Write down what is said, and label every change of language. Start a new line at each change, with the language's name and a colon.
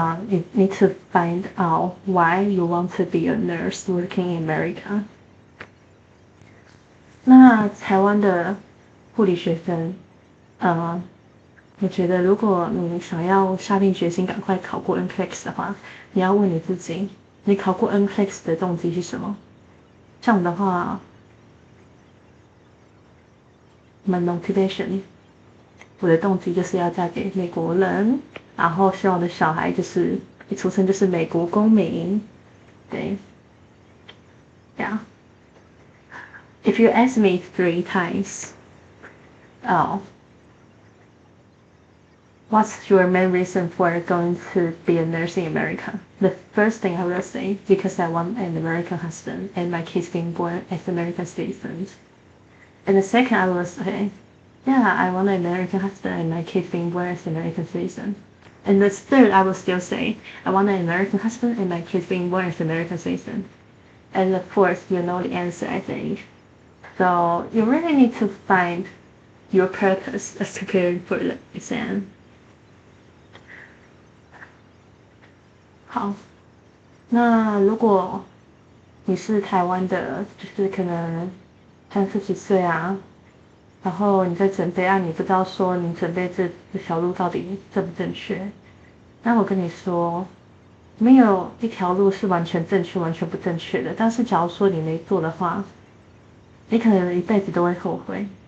English: You need to find out why you want to be a nurse working in America.
Chinese: 那台湾的护理学生，我觉得如果你想要下定决心赶快考过 NCLEX 的话，你要问你自己，你考过 NCLEX 的动机是什么？这样的话， my motivation，我的动机就是要嫁给美国人，然后希望我的小孩就是一出生就是美国公民，对 ，yeah.
English: If you ask me 3 times, what's your main reason for going to be a nurse in America? The first thing I will say, because I want an American husband and my kids being born as American citizens. And the second I will say, yeah, I want an American husband and my kids being born as American citizens. And the third I will still say, I want an American husband and my kids being born as American citizens. And the fourth, you know the answer, I think. So you really need to find your purpose as preparing for the exam.
Chinese: 好，那如果你是台湾的，就是可能30-40岁啊，然后你在准备啊，你不知道说你准备这条路到底正不正确，那我跟你说，没有一条路是完全正确、完全不正确的。但是假如说你没做的话，你可能一辈子都会后悔。